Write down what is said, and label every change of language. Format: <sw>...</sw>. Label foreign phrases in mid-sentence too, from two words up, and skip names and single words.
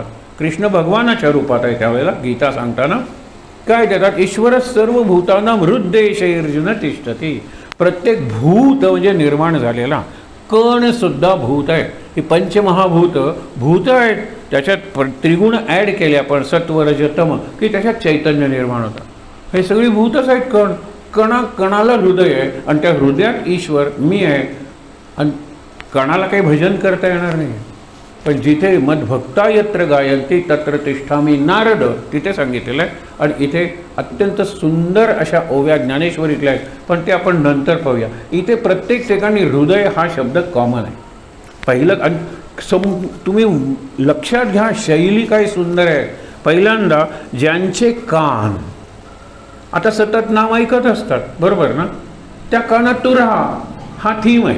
<mr>कृष्ण भगवानाच्या रूपात आहे त्यावेळेला. गीता सांगताना काय देतात,</mr> <sa>ईश्वर सर्व भूताना हृद्देशैर्जुन तिष्ठती.</sa> <mr>प्रत्येक भूत म्हणजे निर्माण झालेला, कण सुद्धा भूत आहे. ही पंचमहाभूत भूत आहेत. त्याच्यात त्रिगुण ॲड केले आपण, सत्व रज तम, की त्याच्यात चैतन्य निर्माण होतं. हे सगळी भूतच आहेत. कणाला हृदय आहे आणि त्या हृदयात ईश्वर मी आहे. आणि कणाला काही भजन करता येणार नाही. पण जिथे</mr> <sa>मद्भक्ता यत्र गायन्ति तत्र तिष्ठामि नारद,</sa> <mr>तिथे सांगितलेलं आहे. आणि इथे अत्यंत सुंदर अशा ओव्या ज्ञानेश्वरीतल्या आहेत, पण ते आपण नंतर पाहूया. इथे प्रत्येक ठिकाणी हृदय हा शब्द कॉमन आहे. पहिलं आणि तुम्ही लक्षात घ्या, शैली काय सुंदर आहे. पहिल्यांदा ज्यांचे कान आता सतत नाव ऐकत असतात, बरोबर ना, त्या कानात तू राहा, हा थीम आहे.</mr>